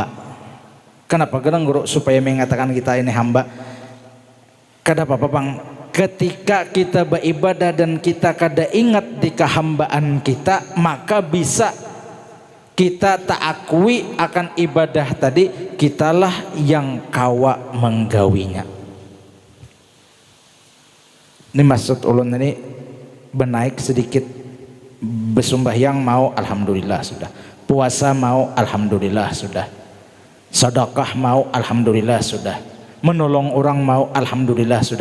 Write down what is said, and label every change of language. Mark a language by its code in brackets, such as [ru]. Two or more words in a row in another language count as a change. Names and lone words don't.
[id] Kenapa kadang guru supaya mengatakan kita ini hamba? [bjn] Kada apa-apa bang, ketika kita beribadah dan kita kada ingat di kehambaan kita, maka bisa kita tak akui akan ibadah tadi, kitalah yang kawa menggawinya. Ini maksud ulun ini benaik sedikit. Bersumbahyang mau alhamdulillah sudah, puasa mau alhamdulillah sudah, sedekah mau alhamdulillah sudah, menolong orang mau alhamdulillah sudah.